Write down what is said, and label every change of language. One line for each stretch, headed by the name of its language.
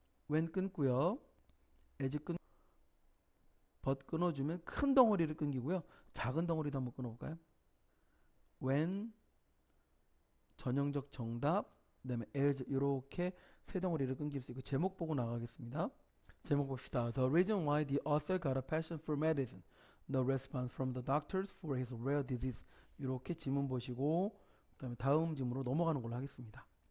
Korean: when 끊고요, as but 끊어주면 큰 덩어리를 끊기고요, 작은 덩어리도 한번 끊어볼까요? when 전형적 정답, 그다음에 as 이렇게 세 덩어리를 끊길 수 있고 제목 보고 나가겠습니다. 제목 봅시다.
English: The reason why the author got a passion for medicine. The response from the doctors for his rare disease.
Korean: 이렇게 지문 보시고 그다음에 다음 지문으로 넘어가는 걸로 하겠습니다.